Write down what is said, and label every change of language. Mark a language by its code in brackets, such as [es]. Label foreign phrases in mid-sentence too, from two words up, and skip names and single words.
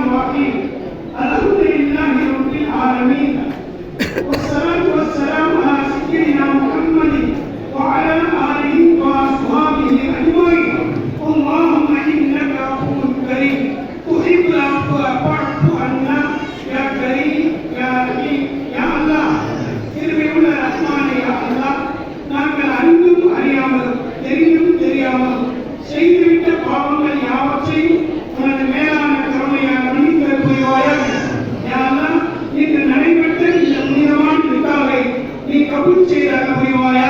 [ar] الرحيم الحمد لله رب العالمين والصلاة والسلام على سيدنا محمد وعلى آله وأصحابه أجمعين اللهم إنك عفو كريم تحب العفو فاعف عنا يا كريم يا رحيم يا الله [ta] திருமையுள்ள ரஹ்மானே [ar] يا الله [ta] நாங்கள் அறிந்தும் அறியாமலும் தெரிந்தும் தெரியாமலும் செய்துவிட்ட பாவங்கள் யாவற்றையும் உனது மேலான கருணையால் மன்னித்து புரிவாயாக. [ar] يا الله [ta] இன்று நடைபெற்ற இந்த புனிதமான நிக்காவை நீ கபூல் செய்தாக புரிவாயாக.